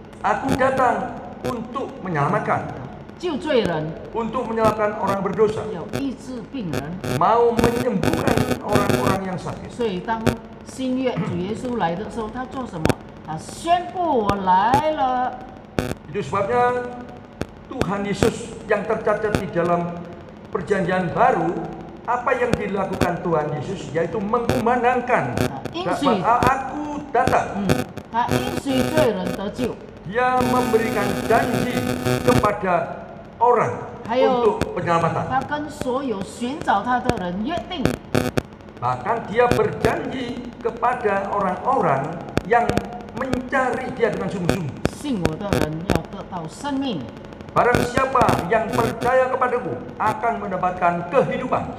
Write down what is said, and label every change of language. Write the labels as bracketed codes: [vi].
[id] aku datang untuk menyelamatkan, [zh] 救罪人， [id] untuk menyelamatkan orang berdosa, [zh] 要医治病人。 [id] mau menyembuhkan orang-orang yang sakit. [zh] 所以当新约主耶稣来的时候，他做什么？他宣布我来了。 [id] Itu sebabnya Tuhan Yesus yang tercatat di dalam perjanjian baru, apa yang dilakukan Tuhan Yesus yaitu mengumandangkan bahwa aku datang. [zh] 他应许罪人得救， [id] Dia memberikan janji kepada orang [zh] 还有 [id] untuk penyelamatan. [zh] 他跟所有寻找他的人约定， [id] Bahkan dia berjanji kepada orang-orang yang mencari dia dengan sungguh-sungguh. [zh] 信我的人要得到生命， [id] Barang siapa yang percaya kepadaku akan mendapatkan kehidupan.